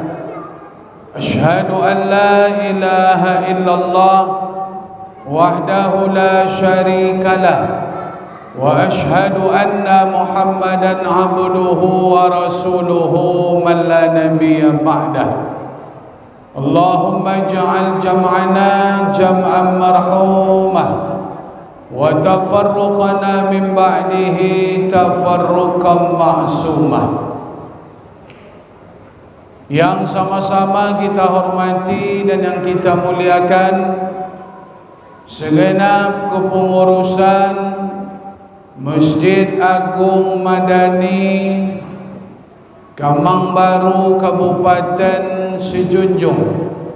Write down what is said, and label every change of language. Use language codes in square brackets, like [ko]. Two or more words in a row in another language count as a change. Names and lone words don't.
[ar] أشهد أن لا إله إلا الله وحده لا شريك له وأشهد أن محمدا عبده ورسوله من لا نبي بعده. اللهم اجعل جمعنا جمعا مرحوما وتفرقنا من بعده تفرقا معصوما. [id] Yang sama-sama kita hormati dan yang kita muliakan segenap kepengurusan Masjid Agung Madani Kamang Baru Kabupaten Sejunjung